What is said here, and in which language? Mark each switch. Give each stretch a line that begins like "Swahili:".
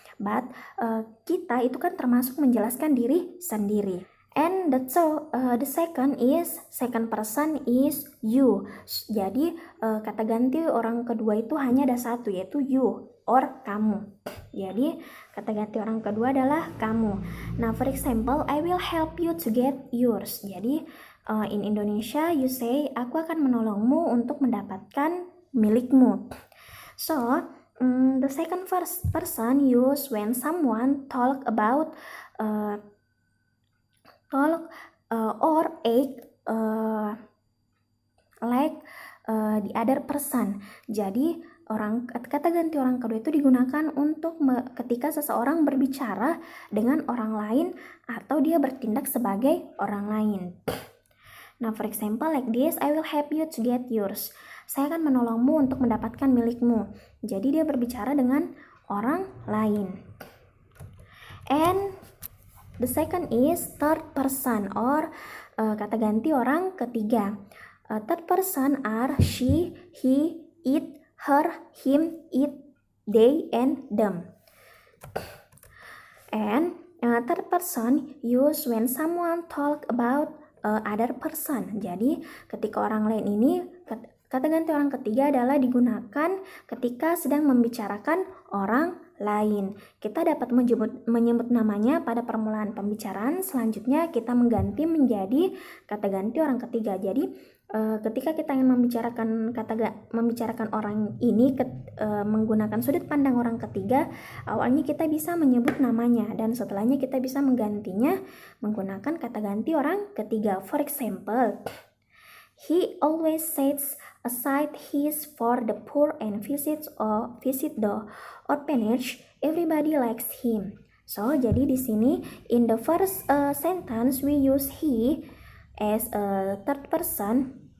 Indonesian: But kita itu kan termasuk menjelaskan diri sendiri.
English: And the second person is you.
Indonesian: Jadi kata ganti orang kedua itu hanya ada satu, yaitu you or kamu. Jadi kata ganti orang kedua adalah kamu.
English: Nah, for example, I will help you to get yours.
Indonesian: Jadi
English: in Indonesia you say,
Indonesian: aku akan menolongmu untuk mendapatkan milikmu.
English: So the second person use when someone talk about or act like the other person.
Indonesian: Jadi kata ganti orang kedua itu digunakan untuk ketika seseorang berbicara dengan orang lain atau dia bertindak sebagai orang lain.
English: Nah, for example like this, I will help you to get yours.
Indonesian: Saya akan menolongmu untuk mendapatkan milikmu. Jadi dia berbicara dengan orang lain.
English: And the second is third person or
Indonesian: kata ganti orang ketiga.
English: Third person are she, he, it, her, him, it, they, and them. And third person use when someone talk about other person.
Indonesian: Jadi ketika orang lain ini, kata ganti orang ketiga adalah digunakan ketika sedang membicarakan orang lain. Kita dapat menyebut namanya pada permulaan pembicaraan. Selanjutnya kita mengganti menjadi kata ganti orang ketiga. Jadi ketika kita ingin membicarakan orang ini menggunakan sudut pandang orang ketiga, awalnya kita bisa menyebut namanya dan setelahnya kita bisa menggantinya menggunakan kata ganti orang ketiga.
English: For example, he always sets aside his for the poor and visit the orphanage. Everybody likes him. So
Indonesian: jadi di sini
English: in the first sentence we use he as a third person.